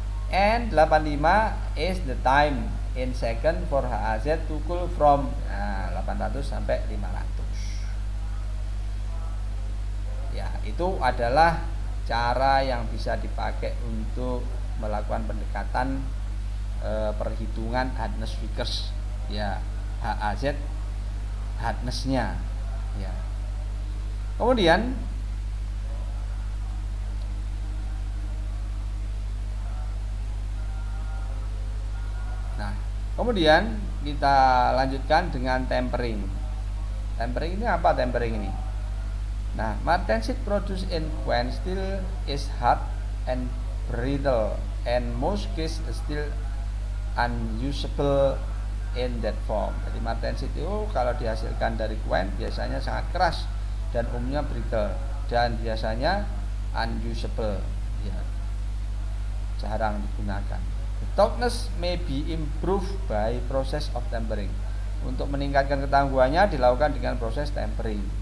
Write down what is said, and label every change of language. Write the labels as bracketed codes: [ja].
[en] And 85 is the time in second for HAZ to cool from 800 sampai 500. [id] Ya, itu adalah cara yang bisa dipakai untuk melakukan pendekatan perhitungan hardness Vickers, ya, HAZ hardness-nya, ya. Kemudian kemudian kita lanjutkan dengan tempering. Tempering ini apa tempering ini? [en] Nah, martensit produced in Quen steel is hard and brittle and most case still unusable in that form. [id] Jadi martensit itu kalau dihasilkan dari Quen biasanya sangat keras dan umumnya brittle dan biasanya unusable, ya, jarang digunakan. [en] The toughness may be improved by process of tempering. [id] Untuk meningkatkan ketangguhannya dilakukan dengan proses tempering.